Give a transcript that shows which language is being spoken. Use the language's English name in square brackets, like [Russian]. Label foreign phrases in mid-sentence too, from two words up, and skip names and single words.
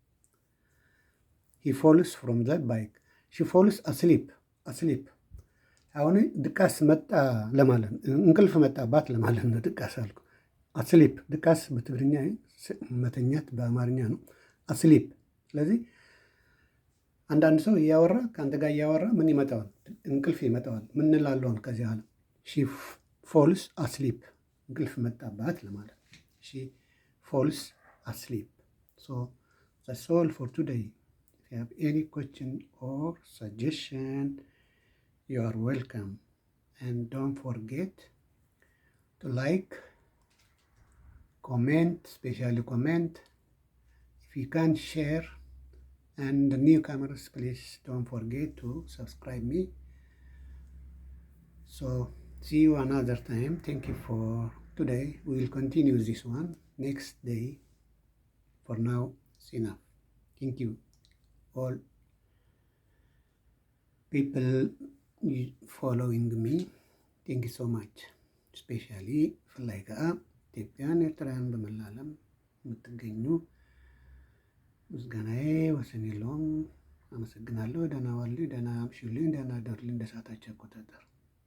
[English] he falls from the bike። she falls asleep። [Amharic] አስሊፕ አሁን ድቃስ መጣ ለማለት ነው። እንቅልፍ መጣባት ለማለት ነው። ድቃስ አልኩ። አስሊፕ ድቃስ በትግርኛ መተኛት በአማርኛ ነው። አስሊፕ። ስለዚህ አንዳንድ ሰው እያወራ ከአንተ ጋር እያወራ ምን ይመጣዋል? እንቅልፍ ይመጣዋል። ምን እንላለውን ከዚህ አለ [English] she falls asleep፣ [Amharic] እንቅልፍ መጣባት ለማለት ነው። [English] she falls asleep። so that's all for today. If you have any question or suggestion, you are welcome. And don't forget to like, comment, especially comment. If you can share, and the newcomers, please don't forget to subscribe me. So See you another time. Thank you for today. We will continue this one next day. For now, it's enough. Thank you all people following me. Thank you so much. Especially [Amharic] ፍላይ ከዓ ኢትዮጵያን ኤርትራውያን በመላ ዓለም የምትገኙ ምስጋናዬ ወሰን የለውም። አመሰግናለሁ። ደህና ዋሉ፣ ደህና አምሹልኝ፣ ደህና ደሩልኝ እንደ ሰዓታችሁ አቆጣጠር።